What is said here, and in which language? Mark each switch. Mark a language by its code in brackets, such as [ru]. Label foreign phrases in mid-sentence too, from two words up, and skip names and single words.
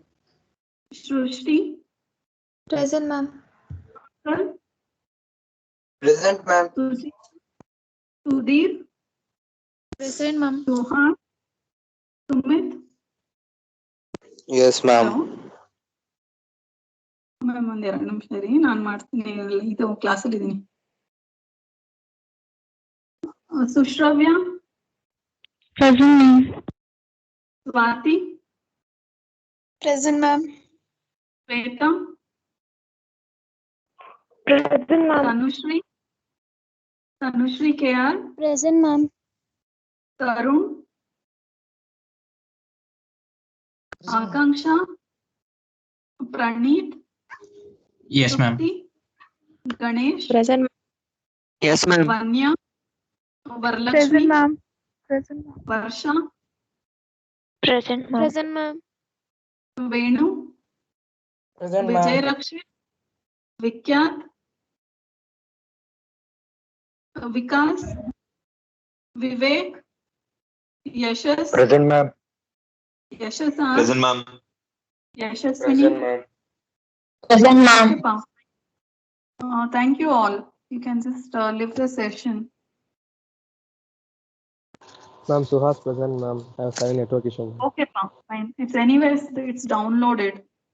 [en] Shrushti, Present, ma'am. Kar, Present, ma'am. Sudhir, Present, ma'am. Johan, Sumit. Yes, ma'am. [kn] ಮ್ಯಾಮ್ ಒಂದ್ 2 ನಿಮಿಷ ರೀ, ನಾನು ಮಾಡ್ತೀನಿ. ಇದು ಕ್ಲಾಸ್ ಅಲ್ಲಿ ಇದೀನಿ. ಸುಶ್ರವ್ಯ, [en] Present, ma'am. [kn] ಸ್ವಾತಿ, [en] Present, ma'am. [kn] ಶ್ವೇತಾ, [en] Present, ma'am. [kn] ತನುಶ್ರೀ KR, [en] Present, ma'am. [kn] ತರುಣ್, ಆಕಾಂಕ್ಷ, ಪ್ರಣೀತ್, [en] Yes, ma'am. [kn] ತೃಪ್ತಿ, ಗಣೇಶ್, [en] Present, Yes, ma'am. [kn] ವನ್ಯ, ವರಲಕ್ಷ್ಮಿ, [en] ma'am. Present, ma'am. [kn] ವರ್ಷ, [en] Present, ma'am. Present, ma'am. [kn] ವೇಣು, [en] Present, [kn] ವಿಜಯ ರಕ್ಷಿತ್, ವಿಖ್ಯಾತ್, ವಿಕಾಸ್, ವಿವೇಕ್, ಯಶಸ್, [en] Present, ma'am. [kn] ಯಶಸ್ ಆರ್, [en] Present, ma'am. [kn] ಯಶಸ್ವಿನಿ. [en] ma'am. Present, ma'am. Okay, Pa. Thank you all. You can just leave the session. Ma'am, Suhas present, ma'am. I have 7 network issues. Okay, Pa. Fine. It's anyways, it's downloaded.